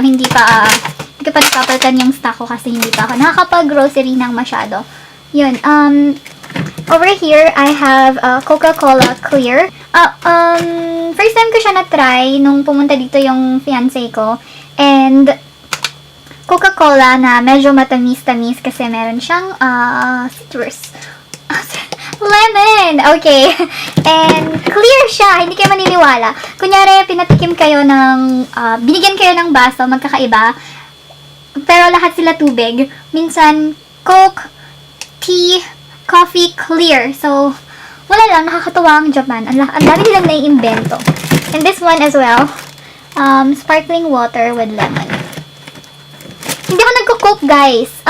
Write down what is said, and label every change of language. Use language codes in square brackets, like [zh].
[tl] Hindi pa napapalitan yung stock ko kasi hindi pa ako nakakapag-grocery ng masyado. Yun. [en] over here, I have Coca-Cola Clear. [tl] First time ko siya na-try nung pumunta dito yung fiancé ko. And Coca-Cola na medyo matamis-tamis kasi meron siyang citrus. Lemon! Okay. And clear siya. Hindi kayo maniniwala. Kunyari, pinatikim kayo ng, binigyan kayo ng baso, magkakaiba. Pero lahat sila tubig. Minsan, Coke, tea, coffee, clear. So, wala lang. Nakakatuwa ang Japan. Ang dami nilang naiimbento. [en] And this one as well. Sparkling water with lemon. [tl] Hindi ako nagko-coke, [en] guys.